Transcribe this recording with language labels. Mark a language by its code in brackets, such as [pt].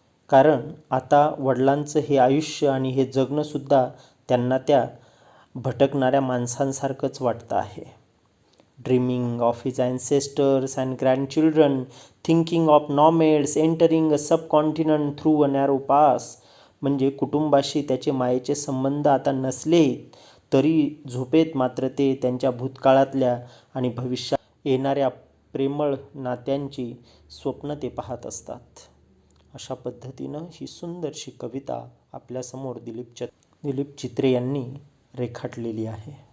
[mr] कारण आता वडिलांचं हे आयुष्य आणि हे जगणंसुद्धा त्यांना त्या भटकणाऱ्या माणसांसारखंच वाटतं आहे. [en] Dreaming of his ancestors and grandchildren, thinking of nomads entering a subcontinent through a narrow pass. [mr] म्हणजे कुटुंबाशी त्याचे मायेचे संबंध आता नसले तरी झोपेत मात्र ते त्यांच्या भूतकाळातल्या आणि भविष्यात येणाऱ्या प्रेमळ नात्यांची स्वप्न ते पाहत असतात. अशा पद्धतीनं ही सुंदरशी कविता आपल्यासमोर दिलीप चित्रे यांनी रेखाटलेली आहे.